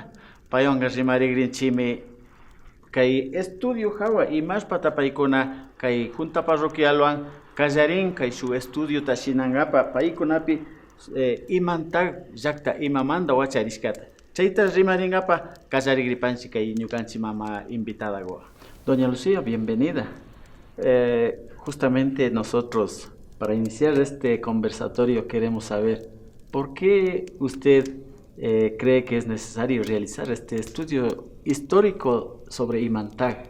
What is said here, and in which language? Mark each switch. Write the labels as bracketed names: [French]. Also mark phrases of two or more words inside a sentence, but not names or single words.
[Quechua] Payonga rimarigrinchimi kay estudio hawa imashpata paykuna kay [Spanish] junta parroquialwan [Quechua] kallarin kay [Spanish] su estudio [Quechua] tashinangapa paykunapi imanta llaqta imamanta wacharishkata. Chayta rimaringapa kallarigripanchi kay ñukanchi mama invitada goa. [Spanish] Doña Lucía, bienvenida. Justamente nosotros, para iniciar este conversatorio, queremos saber por qué usted cree que es necesario realizar este estudio histórico sobre Imantag.